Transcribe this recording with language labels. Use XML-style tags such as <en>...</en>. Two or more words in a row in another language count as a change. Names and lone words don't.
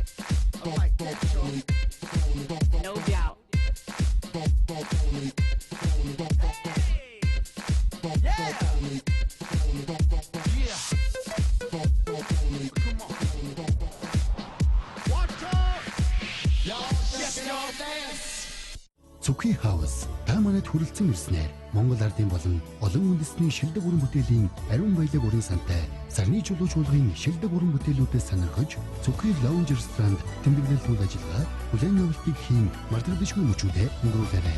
<en>I like that, Sean. No doubt. Yeah. Yeah. Come on. Watch out. Y'all dance, y'all dance.</en> <mn>Цүхий хаус та манайд хүрэлцэн ирснээр Монгол ардын болон олон үндэсний шилдэг уран бүтээлийн ариун баялаг уран сантай сарны чулуу чуулгын шилдэг уран бүтээлүүдээс сонирхож Цүхий лаунж ресторанд тэмдэглэл тул ажиллагаа бүлээн явалтыг хийн мартагдашгүй мөчүүдэд өнгөрүүлээрэй.</mn>